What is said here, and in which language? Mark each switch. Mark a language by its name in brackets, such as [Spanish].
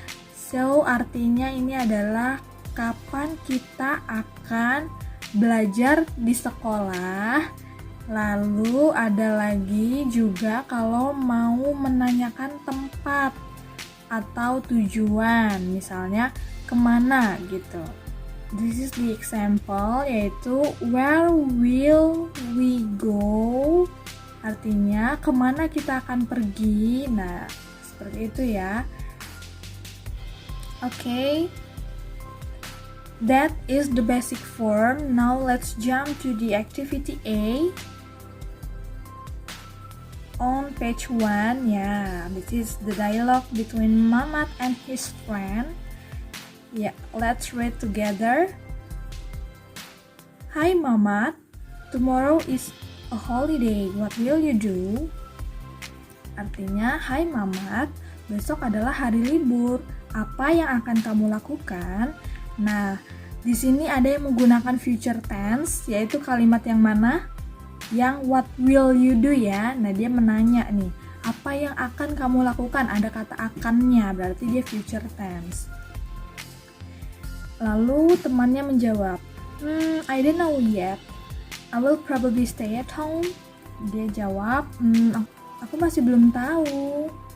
[Indonesian] So, artinya ini adalah kapan kita akan belajar di sekolah. Lalu ada lagi juga kalau mau menanyakan tempat atau tujuan, misalnya kemana gitu. [English] This is the example, [Indonesian] yaitu [English] where will we go? [Indonesian] Artinya kemana kita akan pergi. Nah, seperti itu ya. [English] Okay, that is the basic form. Now let's jump to the activity A. On page 1, this is the dialogue between Mamat and his friend. Let's read together. Hi Mamat, tomorrow is a holiday. What will you do? [Indonesian] Artinya, hai Mamat, besok adalah hari libur. Apa yang akan kamu lakukan? Nah, di sini ada yang menggunakan future tense, yaitu kalimat yang mana? Yang [English] what will you do [Indonesian] ya. Nah, dia menanya nih, apa yang akan kamu lakukan? Ada kata akannya, berarti dia future tense. Lalu temannya menjawab, [English] I don't know yet. I will probably stay at home. [Indonesian] Dia jawab, aku masih belum tahu.